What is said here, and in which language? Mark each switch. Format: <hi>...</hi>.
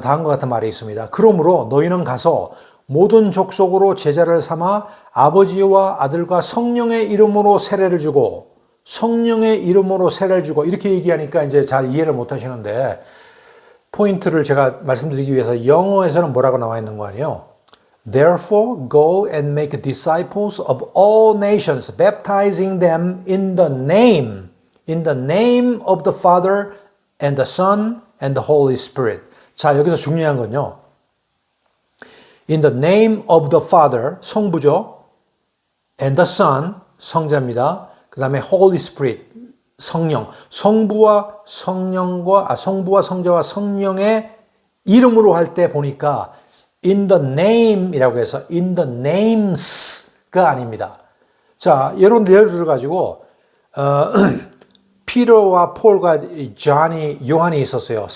<ko>다음과 같은 말이 있습니다. 그러므로 너희는 가서 모든 족속으로 제자를 삼아 아버지와 아들과 성령의 이름으로 세례를 주고 성령의 이름으로 세례를 주고 이렇게 얘기하니까 이제 잘 이해를 못 하시는데 포인트를 제가 말씀드리기 위해서 영어에서는 뭐라고 나와 있는 거 아니에요?</ko> <en>Therefore go and make disciples of all nations, baptizing them in the name of the Father and the Son and the Holy Spirit.</en> <ko>자, 여기서 중요한 건요.</ko> <en>In the name of the Father,</en> <ko>성부죠.</ko> <en>And the Son,</en> <ko>성자입니다. 그 다음에 Holy Spirit, 성령. 성부와 성자와 성령의 이름으로 할 때 보니까</ko> <en>in the name</en> <ko>이라고 해서</ko> <en>in the names</en> <ko>가 아닙니다. 자, 여러분들 예를 들어가지고 피터와 폴과 요한이 있었어요.</ko>